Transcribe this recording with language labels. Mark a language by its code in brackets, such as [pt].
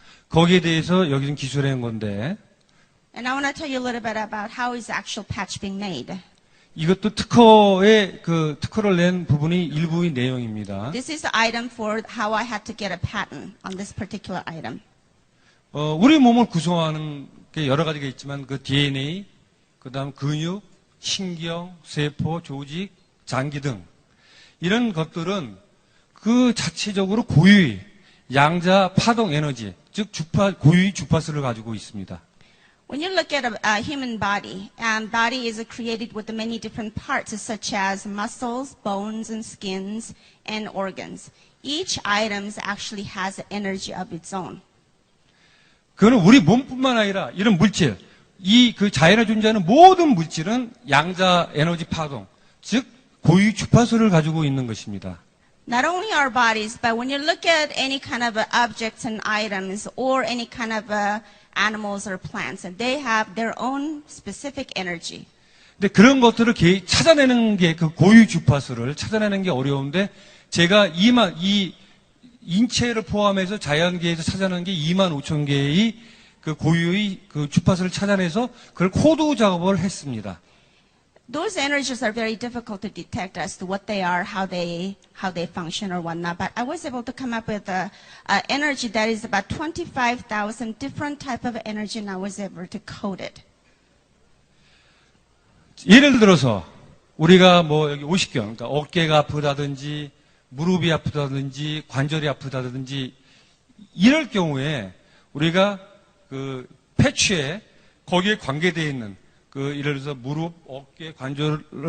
[ko] 거기에 대해서 여기 좀 기술한 건데. [en] And I want to tell you a little bit about how is the actual patch being made. [ko] 이것도 특허를 낸 부분이 일부의 내용입니다. [en] This is the item for how I had to get a patent on this particular item. [ko] 우리 몸을 구성하는 게 여러 가지가 있지만 그 DNA, 그다음 근육, 신경, 세포, 조직, 장기 등 이런 것들은 그 자체적으로 고유의 양자 파동 에너지, 즉 고유의 주파수를 가지고 있습니다. [en] When you look at a human body, body is created with many different parts, such as muscles, bones, and skins, and organs. Each item actually has an energy of its own. [ko] 그거는 우리 몸뿐만 아니라 이런 물질, 그 자연에 존재하는 모든 물질은 양자 에너지 파동, 즉 고유 주파수를 가지고 있는 것입니다. [en] Not only our bodies, but when you look at any kind of objects and items, or any kind of animals or plants, and they have their own specific energy. [ko] 근데 그런 것들을 찾아내는 게 그 고유 주파수를 찾아내는 게 어려운데 제가 이 인체를 포함해서 자연계에서 찾아내는 게 25,000개의 그 고유의 그 주파수를 찾아내서 그걸 코드 작업을 했습니다. [en] those energies are very difficult to detect as to what they are, how they function or whatnot. But I was able to come up with a energy that is about 25,000 different type of energy, and I was able to code it. [ko] 예를 들어서 우리가 뭐 여기 50견, 그러니까 어깨가 아프다든지 무릎이 아프다든지 관절이 아프다든지 이럴 경우에 우리가 그 패치에 거기에 관계되어 있는 그 예를 들어서 무릎, 어깨, 관절을